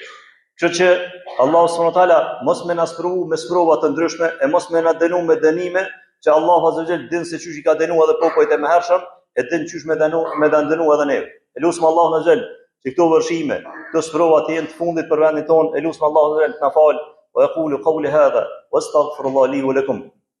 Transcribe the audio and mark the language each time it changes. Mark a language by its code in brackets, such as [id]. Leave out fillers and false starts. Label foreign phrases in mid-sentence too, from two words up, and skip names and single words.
[sq] Kështu që Allahu [ar] سبحانه وتعالى [sq] mos më na sprovu me sprova të ndryshme e mos më na dënu me dënime që Allahu [ar] عز وجل [sq] din se çush I ka dënuar edhe popujt e mëhershëm e din çush me dënu edhe neve. Elusm Allahu [ar] عز وجل [sq] që këto vërshime, këto sprova të jenë të fundit për vendin tonë. Elusm Allahu [ar] عز وجل [sq] të na fal. [ar] ويقول قولي هذا واستغفر الله لي ولكم.